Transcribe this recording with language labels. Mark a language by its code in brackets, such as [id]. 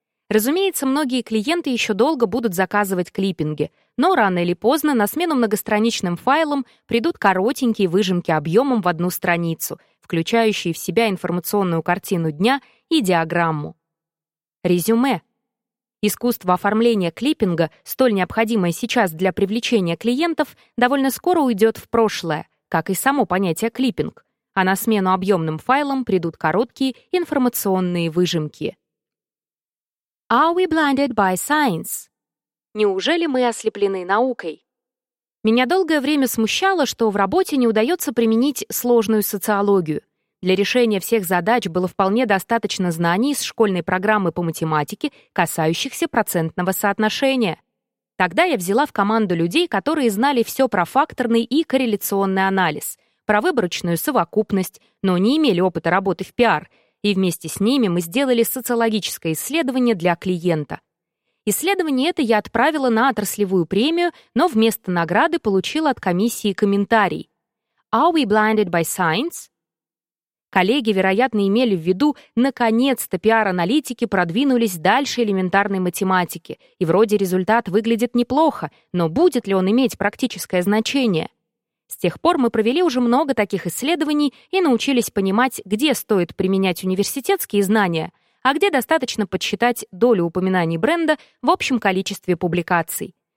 [ru] Разумеется, многие клиенты еще долго будут заказывать клиппинги, но рано или поздно на смену многостраничным файлам придут коротенькие выжимки объемом в одну страницу, включающие в себя информационную картину дня и диаграмму. Резюме. Искусство оформления клиппинга, столь необходимое сейчас для привлечения клиентов, довольно скоро уйдет в прошлое, как и само понятие клиппинг, а на смену объемным файлам придут короткие информационные выжимки. [en] Are we blinded by science? [ru] Неужели мы ослеплены наукой? Меня долгое время смущало, что в работе не удается применить сложную социологию. Для решения всех задач было вполне достаточно знаний из школьной программы по математике, касающихся процентного соотношения. Тогда я взяла в команду людей, которые знали все про факторный и корреляционный анализ, про выборочную совокупность, но не имели опыта работы в пиар, и вместе с ними мы сделали социологическое исследование для клиента. Исследование это я отправила на отраслевую премию, но вместо награды получила от комиссии комментарий. [en] Are we blinded by science? [ru] Коллеги, вероятно, имели в виду, наконец-то пиар-аналитики продвинулись дальше элементарной математики, и вроде результат выглядит неплохо, но будет ли он иметь практическое значение? С тех пор мы провели уже много таких исследований и научились понимать, где стоит применять университетские знания, а где достаточно подсчитать долю упоминаний бренда в общем количестве публикаций.